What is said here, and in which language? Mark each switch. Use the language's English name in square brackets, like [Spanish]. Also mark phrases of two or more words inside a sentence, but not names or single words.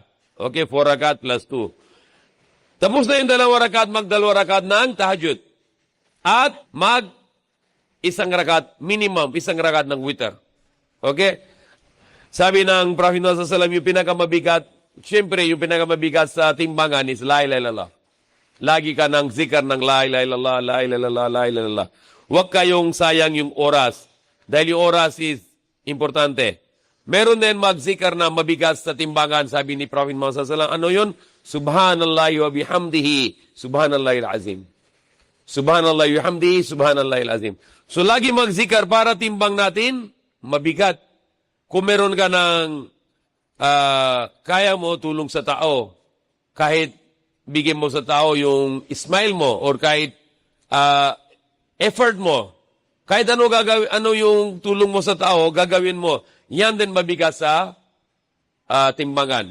[Filipino] Okay, 4 rakat plus 2. Tapos na yung 2 rakat, mag 2 rakat ng tahajjud. At isang rakat, minimum, isang rakat ng witr. Okay? Sabi ng Prophet Muhammad SAW, yung pinakamabigat, siyempre, yung pinakamabigat sa timbangan is [Arabic] لا إله إلا الله. [Filipino] Lagi ka ng zikr ng [Arabic] لا إله إلا الله, لا إله إلا الله, لا إله إلا الله. [Filipino] Huwag kayong sayang yung oras. Dahil yung oras is importante. Meron din mag-zikr na mabigat sa timbangan, sabi ni Prophet Muhammad SAW. Ano yun? [Arabic] سبحان الله وبحمده، سبحان الله العظيم. سبحان الله وبحمده، سبحان الله العظيم. [Filipino] So lagi mag-zikr para timbang natin, mabigat. Kung meron ka ng kaya mo tulong sa tao, kahit bigyan mo sa tao, yung smile mo, or kahit effort mo, kahit ano gagawin, ano yung tulong mo sa tao, gagawin mo, yan din mabigat sa timbangan.